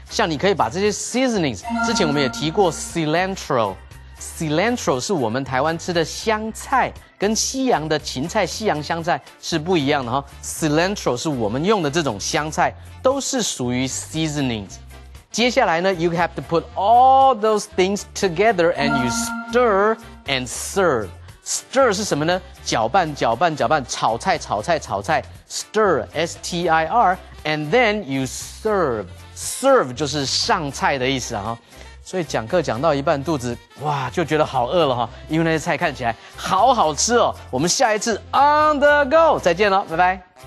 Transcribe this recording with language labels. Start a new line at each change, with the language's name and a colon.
Chinese: 像你可以把这些 seasonings， 之前我们也提过 cilantro 是我们台湾吃的香菜，跟西洋的芹菜、西洋香菜是不一样的哈。 cilantro 是我们用的这种香菜，都是属于 seasonings。接下来呢
English: ，you have to put all those things together and you stir and serve.
Chinese: Stir 是什么呢？搅拌，炒菜。
English: Stir, S-T-I-R, and then you serve.
Chinese: Serve 就是上菜的意思啊。所以讲课讲到一半，肚子哇就觉得好饿了哈，因为那些菜看起来好好吃哦。我们下一次 on the go 再见喽，拜拜。